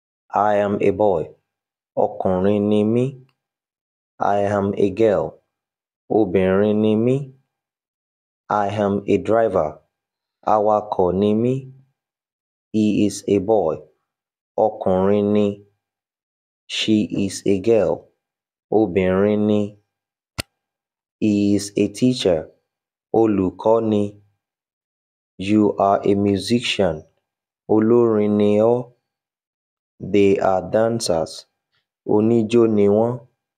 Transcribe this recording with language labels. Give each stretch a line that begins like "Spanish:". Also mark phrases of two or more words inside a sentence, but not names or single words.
English: I am a boy.
Yoruba: Ọkùnrin ni mí.
English: I am a girl.
Yoruba: Obìnrin ni mí.
English: I am a driver.
Yoruba: Awakọ̀ ni mí.
English: He is a boy.
Yoruba: Ọkùnrin ni.
English: She is a girl.
Yoruba: Obìnrin ni.
English: He is a teacher.
Yoruba: Olùkọ́ ni.
English: You are a musician.
Yoruba: Olórin ni ọ́.
English: They are dancers.
Yoruba: Oníjó ni wọ́n.